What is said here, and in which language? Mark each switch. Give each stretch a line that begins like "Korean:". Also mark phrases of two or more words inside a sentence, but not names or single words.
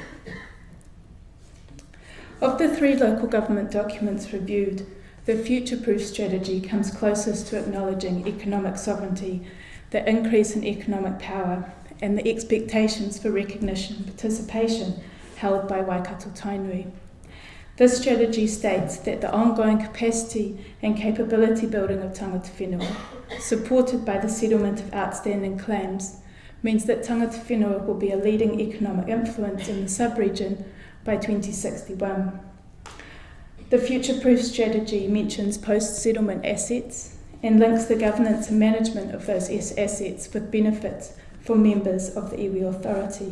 English: Of the three local government documents reviewed, the Future-Proof Strategy comes closest to acknowledging economic sovereignty, the increase in economic power, and the expectations for recognition and participation held by Waikato-Tainui. This strategy states that the ongoing capacity and capability building of
Māori: tangata whenua,
English: supported by the settlement of outstanding claims, means that
Māori: tangata whenua
English: will be a leading economic influence in the sub-region by 2061. The Future-Proof Strategy mentions post-settlement assets and links the governance and management of those assets with benefits for members of the iwi authority.